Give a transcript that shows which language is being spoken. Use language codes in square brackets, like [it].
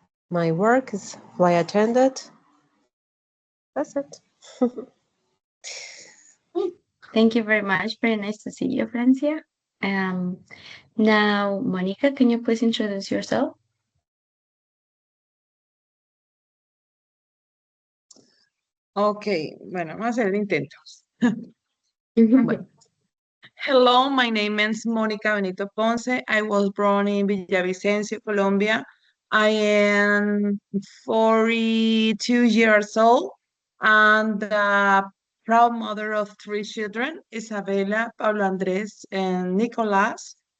[en] My work is flight attendant. That's it. Thank you very much. Very nice to see you, Francia. Now, Monica, can you please introduce yourself? [es] Ok, bueno, vamos a hacer el intento. Bueno. [en] Hello, my name is Mónica Benito Ponce. I was born in Villavicencio, Colombia. I am 42 years old and the proud mother of three children, Isabela, Pablo Andres, and Nicolas.